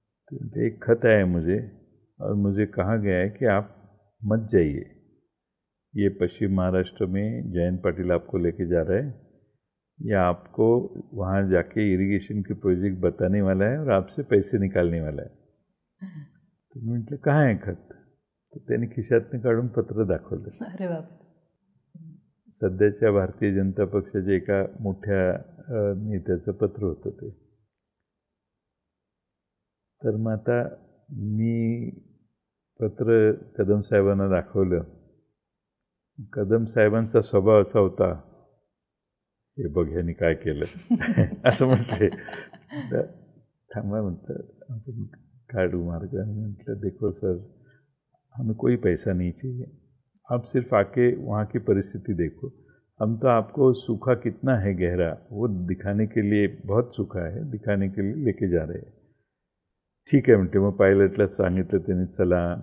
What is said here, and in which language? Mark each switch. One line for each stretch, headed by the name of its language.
Hindi: तो म्हटले एक खत आया है मुझे और मुझे कहा गया है कि आप मत जाइए, ये पश्चिम महाराष्ट्र में जयंत पाटिल आपको लेके जा रहा है, या आपको वहाँ जाके इरिगेशन के प्रोजेक्ट बताने वाला है और आपसे पैसे निकालने वाला है.
Marathi: तर मी म्हटलं काय आहे खत? तर त्यांनी खिशातनं काढून पत्र दाखवलं. अरे बाप. सध्याच्या भारतीय जनता पक्षाच्या एका मोठ्या नेत्याचं पत्र होतं ते. तर मग आता मी पत्र कदम साहेबांना दाखवलं. कदम साहेबांचा स्वभाव असा होता, हे बघ ह्यांनी काय केलं असं म्हटले. तर थांबा म्हटलं, आपण काढू मार्ग. म्हटलं
Hindi: देखो सर, हमें कोई पैसा नहीं चाहिए, आप सिर्फ आके वहाँ की परिस्थिति देखो. हम तो आपको सूखा कितना है गहरा वो दिखाने के लिए, बहुत सूखा है दिखाने के लिए लेके जा रहे हैं.
Marathi: ठीक आहे म्हणते. मग पायलटला सांगितलं त्यांनी, चला.